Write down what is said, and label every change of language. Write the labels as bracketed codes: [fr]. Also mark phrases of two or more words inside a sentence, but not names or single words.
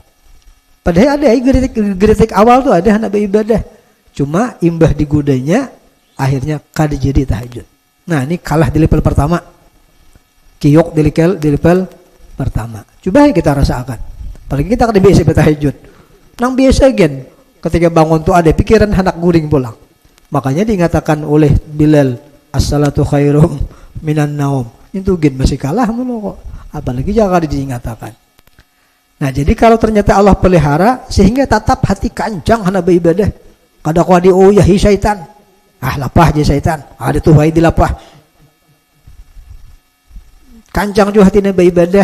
[bjn] Padahal ada geritik awal tuh ada hendak beribadah, cuma imbah digodanya akhirnya kada jadi tahajud. Nah ini kalah di level pertama, kiok di level pertama. Coba kita rasakan, apalagi kita kada biasa bertahajud, nang biasa gen ketika bangun tuh ada pikiran hendak guring pulang. Makanya dinyatakan oleh Bilal, [ar] الصلاة خير من النوم. [bjn] Itu gen masih kalah mulu kok, apalagi jangan dinyatakan. Nah jadi kalau ternyata Allah pelihara sehingga tetap hati kancang hendak beribadah, kada kau dioyahi syaitan, lapah aja syaitan, ada tuh hai dilapah, kancang juga hati hendak beribadah.